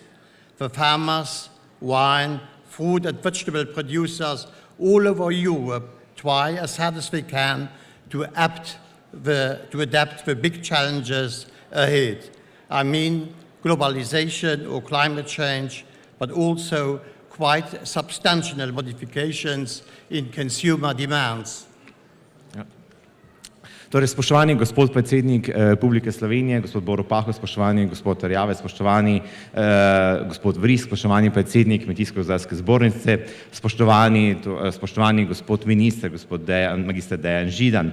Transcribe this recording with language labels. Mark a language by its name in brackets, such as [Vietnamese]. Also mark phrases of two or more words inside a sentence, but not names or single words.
[English] The farmers, wine, fruit and vegetable producers all over Europe try as hard as they can to adapt the big challenges ahead. I mean globalization or climate change, but also quite substantial modifications in consumer demands. [Slovenian] Torej, spoštovani gospod predsednik Republike Slovenije, gospod Borut Pahor, spoštovani gospod Erjavec, spoštovani gospod Vrisk, spoštovani predsednik Kmetijsko-gozdarske zbornice, spoštovani gospod minister, gospod magister Dejan Židan.